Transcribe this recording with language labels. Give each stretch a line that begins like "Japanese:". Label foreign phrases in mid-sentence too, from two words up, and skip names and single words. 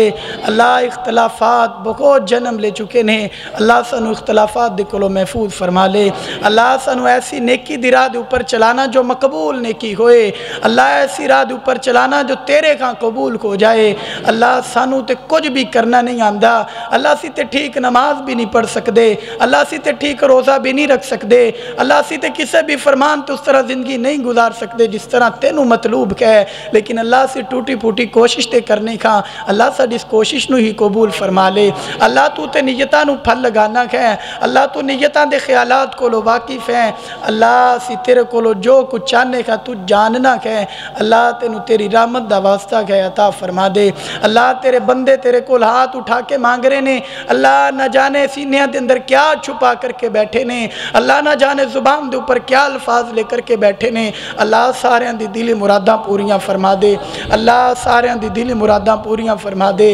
Punjabi: اللہ اختلافات بہت جنم لے چکے نے، اللہ سانو اختلافات دے کولو محفوظ فرما لے، اللہ سانو ایسی نیکی دی راہ دے اوپر چلانا جو مقبول نیکی ہوئے، اللہ ایسی راہ دے اوپر چلانا جو تیرے کھاں قبول ہو جائے۔ اللہ سانو تے کچھ بھی کرنا نہیں آندا، اللہ سی تے ٹھیک نماز بھی نہیں پڑھ سکدے، اللہ سی تے ٹھیک روزہ بھی نہیں رکھ سکدے، اللہ سی تے کسے بھی فرمان تے اس طرح زندگی نہیں گزار سکدے جس طرح تینوں مطلوب ہے، لیکن اللہ سے ٹوٹی پھوٹی کوشش تے کرنے کھاں اللہ ساڈی اس کوشش نو ہی قبول فرما لے۔ اللہ تو تے نیتاں نو پھل لگانا ہے، اللہ تو نیتاں دے خیالات کولو واقف ہے، اللہ سی تیرے کولو جو کچھ چاہنے کا تو جاننا ہے، اللہ تینوں تیری رحمت دا واسطہ ہے عطا فرما دے۔ اللہ تیرے بندے تیرے کول ہاتھ اٹھا کے مانگ رہے نے، اللہ نہ جانے سینے دے اندر کیا چھپا کر کے بیٹھے نے، اللہ نہ جانے زبان دے اوپر کیا الفاظ لے کر کے بیٹھے نے، اللہ سارے دی دلی مراداں پوریاں فرما دے، اللہ سارے دی دلی مراداں پوریاں فرما دے۔